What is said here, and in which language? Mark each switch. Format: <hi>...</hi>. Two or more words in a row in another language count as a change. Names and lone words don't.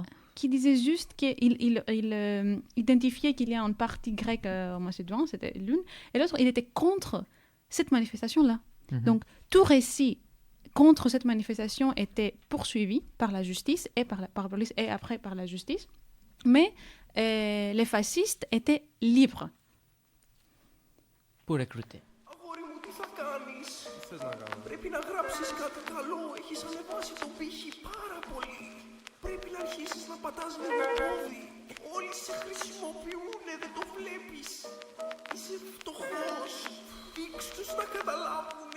<fr>Qui disait juste qu'il identifiait qu'il y a une partie grecque en Macédoine, c'était l'une, et l'autre, il était contre cette manifestation-là. Donc, tout récit contre cette manifestation était poursuivi par la justice et par la police, et après par la justice, mais les fascistes étaient libres. Pour recruter.</fr> <el>Αγόρι μου, τι θα κάνεις? Τι θες να κάνω? Πρέπει να γράψεις κάτι καλό. Έχεις ανεβάσει τον πύχη πάρα πολύ. Πρέπει να αρχίσεις να πατάς με το πόδι. Όλοι σε χρησιμοποιούνε, δεν το βλέπεις. Είσαι φτωχός. Δείξ' τους να καταλάβουνε.</el>